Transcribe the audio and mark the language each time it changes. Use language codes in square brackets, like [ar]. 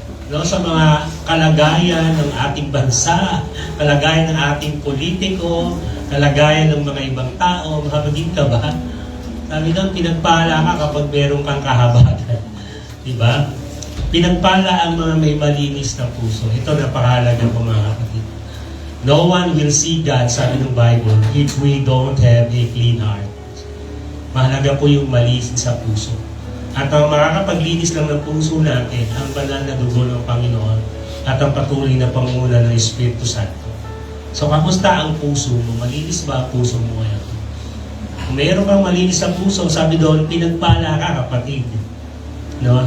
[tl] No, sa mga kalagayan ng ating bansa, kalagayan ng ating politiko, kalagayan ng mga ibang tao, mahabagin ka ba? Sabi doon, pinagpala ka kapag meron kang kahabatan. Diba? Pinagpala ang mga may malinis na puso. Ito napakahalaga po mga kapatid. [en] No one will see God, [tl] sabi ng Bible, [en] if we don't have a clean heart. [tl] Mahalaga po yung malinis sa puso. At ang makakapaglinis lang ng puso natin, ang banal na dugo ng Panginoon at ang patuloy na pangunguna ng Espiritu Santo. So, kamusta ang puso mo? Malinis ba ang puso mo ngayon? Kung mayroon kang malinis sa puso, sabi doon, pinagpala ka, kapatid. No?